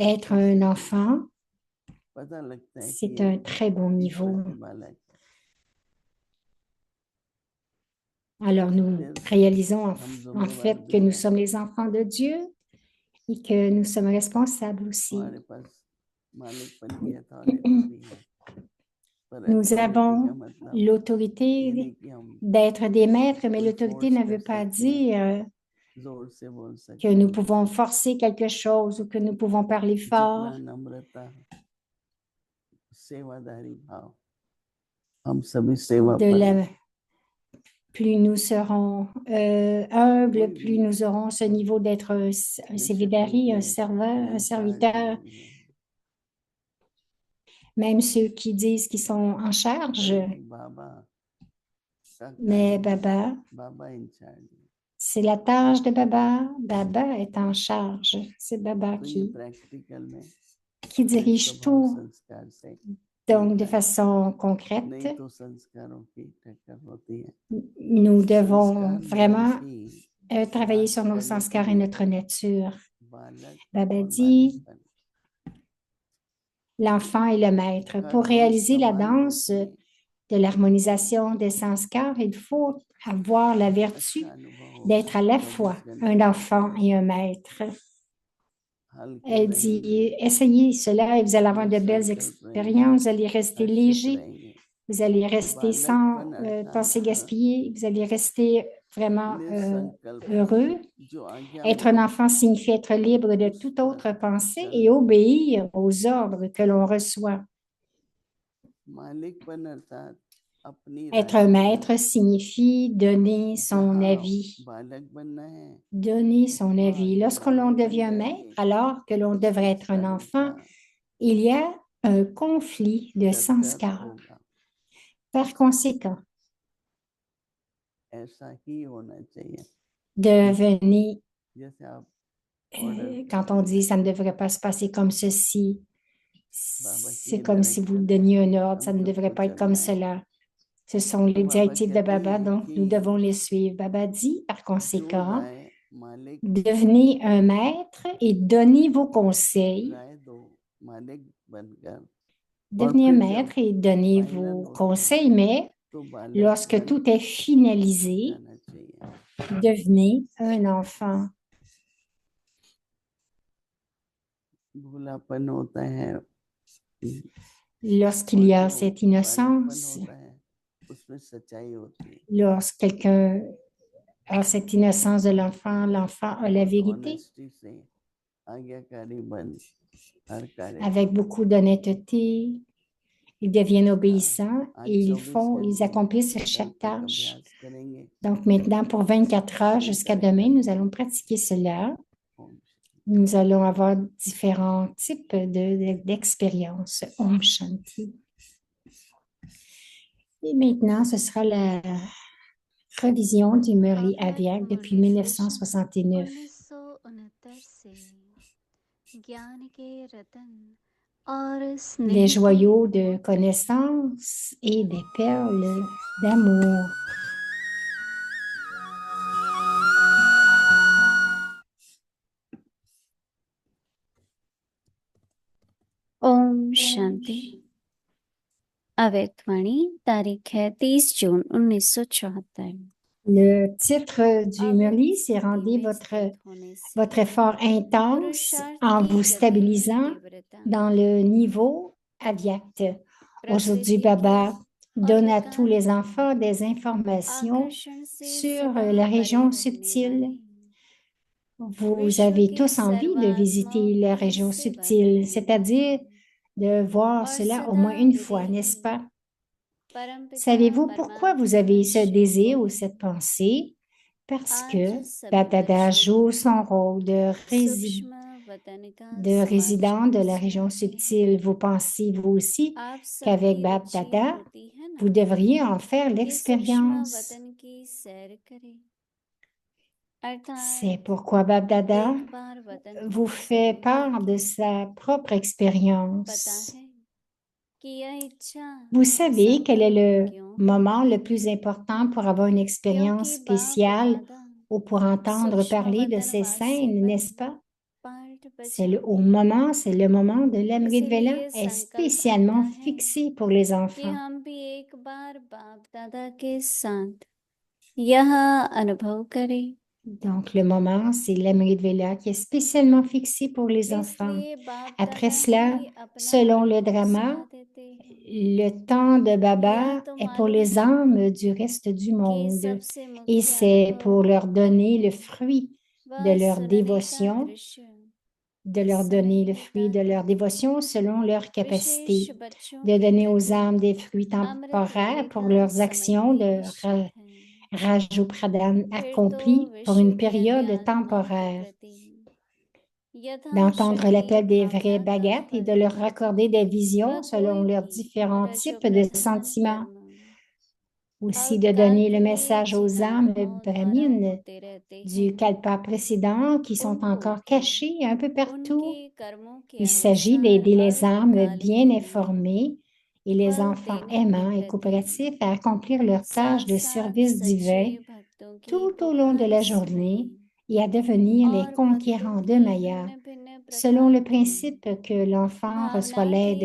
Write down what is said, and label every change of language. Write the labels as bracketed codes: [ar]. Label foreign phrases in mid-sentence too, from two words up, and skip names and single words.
[fr] être [hi] अच्छी [fr] un [hi] स्थिति है। [fr] enfant, [hi] पता लगता है कि [fr] c'est [hi] ये [fr] un très bon [hi] ईश्वर [fr] niveau. [hi] के बालक [fr] Alors, nous [hi] फिर [fr] réalisons en [hi] हम [fr] en [hi] जिम्मेवार [fr] fait que [hi] भी [fr] nous [hi] हैं, [fr] sommes les enfants de Dieu et que nous sommes responsables aussi. [hi] हमारे पास मालिकपन की अथॉरिटी भी है, पर [fr] Nous [hi] अथॉरिटी का [fr] avons [hi] मतलब ये [fr] l'autorité [hi] नहीं कि हम [fr] d'être des maîtres, mais [hi] कोई [fr] l'autorité [hi] फोर्स [fr] ne [hi] कर [fr] veut pas [hi] सकते हैं, [fr] dire [hi] जोर से बोल [fr] que [hi] सकते [fr] nous [hi] हैं, [fr] pouvons forcer quelque chose ou que nous pouvons parler fort. [hi] जितना नम्रता, सेवादारी भाव, हम सभी सेवा [fr] De [hi] पर [fr] la, [hi] हैं। [fr] plus nous serons humbles, [hi] कोई [fr] plus [hi] भी [fr] nous aurons ce niveau d'être un [hi] विशुद्ध [fr] sévidari, un [hi] के [fr] serveur, un [hi] इंचार्ज [fr] serviteur. [hi] नहीं है, [fr] Même ceux qui disent qu'ils sont en charge, [hi] परंतु बाबा का mais कार्य Baba, बाबा इंचार्ज है। [fr] c'est la tâche de Baba. Baba est en charge. C'est Baba [hi] तो ये [fr] qui [hi] प्रैक्टिकल में [fr] qui [hi] अपने [fr] dirige [hi] स्वभाव [fr] tout. [hi] संस्कार से [fr] Donc, de [hi] मिलता है, [fr] façon concrète, [hi] नहीं तो संस्कारों की टक्कर होती है। [fr] nous devons [hi] संस्कार [fr] vraiment [hi] में ही [fr] travailler [hi] बात [fr] sur nos [hi] करने के [fr] sanskars et [hi] लिए [fr] notre nature. [hi] बालक Baba और [fr] dit, [hi] मालिकपन [fr] l'enfant et le maître. [hi] का [fr] Pour [hi] जो [fr] réaliser la [hi] समान [fr] danse [hi] होती है, [fr] de l'harmonisation des sanskars, il faut avoir la vertu [hi] अच्छा अनुभव होगा। [fr] d'être à la 24 fois [hi] घंटे [fr] un enfant et un maître. [hi] हल्के [fr] Elle [hi] रहेंगे, [fr] dit, essayez cela et vous allez avoir de belles [hi] निर्संकल्प रहेंगे, [fr] expériences, vous allez rester [hi] हर्षित [fr] léger, [hi] रहेंगे। [fr] vous allez rester sans [hi] बालकपन अर्थात [fr] pensée gaspillée, vous allez rester vraiment [hi] निसंकल्प, [fr] heureux. [hi] जो आज्ञा [fr] Être un [hi] मिले [fr] enfant signifie être libre de [hi] उस [fr] toute [hi] पर [fr] autre pensée et [hi] चलना। [fr] obéir aux ordres que l'on reçoit. [hi] मालिकपन अर्थात अपनी [fr] Être [hi] राय [fr] un [hi] देना। [fr] maître signifie donner son [hi] जहाँ [fr] avis. [hi] बालक बनना है, [fr] Donner son [hi] वहाँ [fr] avis. [hi] जब [fr] Lorsque l'on [hi] मालिक बन [fr] devient maître, [hi] जाएंगे [fr] alors que l'on [hi] तो [fr] devrait être un [hi] संस्कारों [fr] enfant, [hi] का [fr] il y a un conflit de [hi] चक्कर [fr] sanskars. [hi] होगा। [fr] Par conséquent, [hi] ऐसा ही होना चाहिए। [fr] devenez, [hi] जैसे आप ऑर्डर [fr] quand on dit ça ne devrait pas se passer comme ceci, [hi] बाबा की [fr] c'est comme si vous [hi] डायरेक्शन [fr] donniez un ordre, ça [hi] हम [fr] ne devrait [hi] सबको [fr] pas être comme [hi] चलना है। [fr] cela. Ce sont [hi] तो [fr] les [hi] बाबा [fr] directives de [hi] कहते Baba, हैं [fr] donc nous [hi] कि [fr] devons les suivre. Baba dit, par [hi] जो [fr] conséquent, [hi] राय मालिक [fr] devenez un maître et donnez vos conseils. [hi] राय दो मालिक बनकर, और [fr] Devenez un [hi] फिर [fr] maître [hi] जब [fr] et donnez [hi] फाइनल [fr] vos [hi] होता है [fr] conseils, mais [hi] तो बालक [fr] lorsque [hi] बन [fr] tout est finalisé, [hi] जाना चाहिए। [fr] devenez un enfant. [hi] भूलापन होता है, [fr] Lorsqu'il [hi] और [fr] y a [hi] जो [fr] cette [hi] बालकपन [fr] innocence, [hi] होता है उसमें सच्चाई होती है, [fr] lorsque quelqu'un a cette innocence de l'enfant, l'enfant a la [hi] बहुत [fr] vérité [hi] ऑनेस्टी से आज्ञाकारी बन हर कार्य [fr] avec beaucoup d'honnêteté. Ils deviennent obéissants [hi] आज [fr] et 24 ils [hi] घंटे [fr] accomplissent [hi] संकल्प [fr] chaque [hi] का [fr] tâche. [hi] अभ्यास करेंगे। [fr] Donc maintenant, pour 24 heures [hi] कई [fr] jusqu'à [hi] तरह [fr] demain, nous allons [hi] करेंगे। [fr] pratiquer cela. [hi] ओम [fr] Nous allons avoir différents types d'expériences. [hi] ओम शांति. [fr] Et maintenant, ce sera la revision du Murli Aviak depuis 1969. [hi] 1969 से ज्ञान के रतन और [fr] Les [hi] स्नेह के [fr] joyaux de [hi] मोती [fr] connaissance et des perles d'amour. [hi] ओम शांति। अव्यक्तवाणी तारीख है 30 जून 1974। [fr] Le titre du [hi] अव्यक्त [fr] Murli, c'est [hi] स्थिति [fr] Rendez [hi] में स्थित होने से [fr] votre effort intense [hi] पुरुषार्थ [fr] en [hi] की [fr] vous [hi] गति [fr] stabilisant [hi] तीव्रता [fr] dans le niveau Avyakt. Aujourd'hui, [hi] प्रसिद्धि Baba के और [fr] donne à tous [hi] विकार [fr] les [hi] के [fr] enfants des informations [hi] आकर्षण से [fr] sur [hi] सदा [fr] la [hi] परे [fr] région [hi] रहने [fr] subtile. [hi] वाले [fr] Vous [hi] विश्व [fr] avez [hi] के [fr] tous envie de [hi] सर्वात्माओं [fr] visiter la [hi] की [fr] région [hi] सेवा [fr] subtile, [hi] करने [fr] c'est-à-dire [hi] वाले [fr] de voir [hi] और [fr] cela au [hi] सदा [fr] moins une fois, [hi] विदेही [fr] n'est-ce pas? [hi] परमपिता [fr] Savez-vous pourquoi vous [hi] परमात्मा [fr] avez ce [hi] शिव [fr] désir ou [hi] को [fr] cette pensée? Parce [hi] आज [fr] que [hi] सभी Baptada बच्चों [fr] joue son rôle de [hi] सूक्ष्म वतन का [fr] résident de la [hi] समाचार [fr] région [hi] सुनाते हैं। [fr] subtile. Vous pensez, vous aussi, [hi] आप [fr] qu'avec [hi] सबकी रुचि Baptada, होती है [fr] vous [hi] ना [fr] devriez en faire [hi] कि सूक्ष्म [fr] l'expérience. [hi] वतन की सैर करें, [fr] C'est [hi] अर्थात [fr] pourquoi Baptada [hi] एक बार वतन [fr] vous [hi] को [fr] fait [hi] जरूर [fr] part de [hi] देखें। [fr] sa propre [hi] पता [fr] expérience. [hi] है कि यह इच्छा [fr] Vous savez quel est [hi] संकल्प [fr] le [hi] क्यों [fr] moment [hi] है? [fr] le plus important pour avoir une expérience [hi] क्योंकि बाप [fr] spéciale [hi] दादा [fr] ou pour entendre [hi] सूक्ष्म [fr] parler de [hi] वतन [fr] ces [hi] वासी [fr] scènes, [hi] पर [fr] n'est-ce pas? [hi] पाठ [fr] C'est [hi] बचाते [fr] c'est le moment de l' [hi] अमृत वेला इसीलिए [fr] est [hi] संकल्प आता [fr] spécialement [hi] है [fr] fixé pour les [hi] कि [fr] enfants. [hi] हम भी एक बार बाप दादा के साथ यह अनुभव करें। [fr] Donc, le moment, c'est l' [hi] अमृत वेला [fr] qui est spécialement fixé pour les enfants. [hi] इसलिए बाप [fr] Après [hi] दादा [fr] cela, [hi] ही अपना [fr] selon le [hi] अनुभव [fr] drama, [hi] सुना देते हैं। [fr] le temps de [hi] यह Baba तो [fr] est pour [hi] मालूम [fr] les [hi] है [fr] âmes du reste du [hi] कि [fr] monde. [hi] सबसे [fr] Et [hi] मुख्य [fr] c'est pour [hi] अनुभव [fr] leur donner le [hi] अनुभव [fr] fruit de [hi] वह [fr] leur [hi] सुनने का [fr] dévotion, [hi] दृश्य [fr] de leur donner le fruit de leur dévotion selon leur [hi] विशेष [fr] capacité, [hi] बच्चों [fr] de [hi] के [fr] donner aux [hi] प्रति [fr] âmes des fruits [hi] अमृत वेले [fr] temporaires pour [hi] का [fr] leurs [hi] समय [fr] actions [hi] ही [fr] de [hi] निश्चित है। Rajupradhan फिर तो [fr] accomplies pour [hi] विश्व [fr] une [hi] की अन्य [fr] période [hi] आत्माओं के [fr] temporaire, [hi] प्रति [fr] d'entendre [hi] यथाशक्ति [fr] l'appel des vrais [hi] भावना का [fr] Bhagats et [hi] फल [fr] de leur raccorder des [hi] वह [fr] visions selon [hi] कोई [fr] leurs [hi] भी [fr] différents types de [hi] रजोप्रधान [fr] sentiments. [hi] कर्म [fr] Aussi de [hi] अल्पकाल [fr] donner [hi] के [fr] le [hi] लिए [fr] message aux [hi] जिन [fr] âmes [hi] आत्माओं द्वारा [fr] brahmines [hi] होते रहते [fr] du [hi] हैं [fr] kalpa précédent qui sont [hi] उनको [fr] encore [hi] भी [fr] cachés un peu [hi] उनके [fr] partout. [hi] कर्मों के [fr] Il s'agit [hi] अनुसार [fr] d'aider les âmes [hi] अल्पकाल [fr] bien [hi] के लिए [fr] informées et les [hi] फल [fr] enfants [hi] देने के [fr] aimants et [hi] प्रति [fr] coopératifs à accomplir leur tâche [hi] साथ [fr] de [hi] साथ [fr] service [hi] सच्चे [fr] divin [hi] भक्तों की [fr] tout au long de [hi] पुकार [fr] la [hi] सुने [fr] journée et à devenir les [hi] और भक्तों [fr] conquérants de [hi] की [fr] Maya, [hi] भिन्न भिन्न [fr] selon [hi] प्रकार [fr] le [hi] की [fr] principe que l'enfant reçoit [hi] भावना के